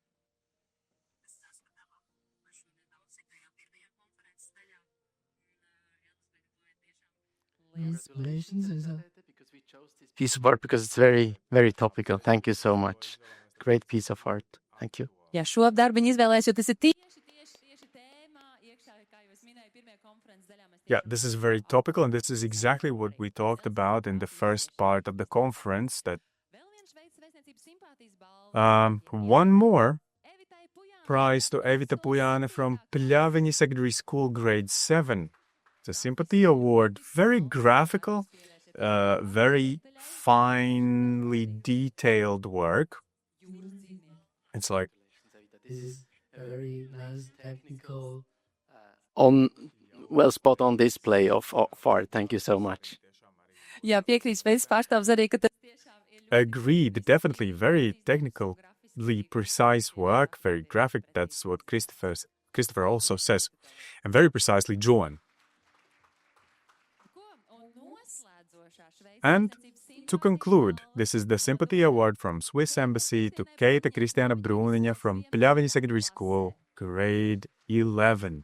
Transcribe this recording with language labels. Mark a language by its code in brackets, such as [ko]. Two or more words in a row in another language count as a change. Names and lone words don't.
[en] Congratulations. Because we chose this piece of art because it's very, very topical. Thank you so much. Great piece of art. Thank you. [lv] Jā, šo darbu viņi izvēlējās, jo tas ir tieši tēmā iekšā, kā jau es minēju, pirmajā konferences daļā. [en] Yeah, this is very topical, and this is exactly what we talked about in the first part of the conference. That one more prize to Evita Pujāne from Pļaviņa Secondary School, grade 7. It's a sympathy award, very graphical, very finely detailed work. It's like this is a very nice technical, spot on display of art. Thank you so much. [lv] Jā, piekrīts Šveices pārstāvs arī, ka tas tiešām ir [en] agreed, definitely very technically precise work, very graphic. That's what Christopher also says, and very precisely drawn. And to conclude, this is the Sympathy Award from Swiss Embassy to Keita Kristiāna Brūniņa from Pļaviņa Secondary School, grade 11.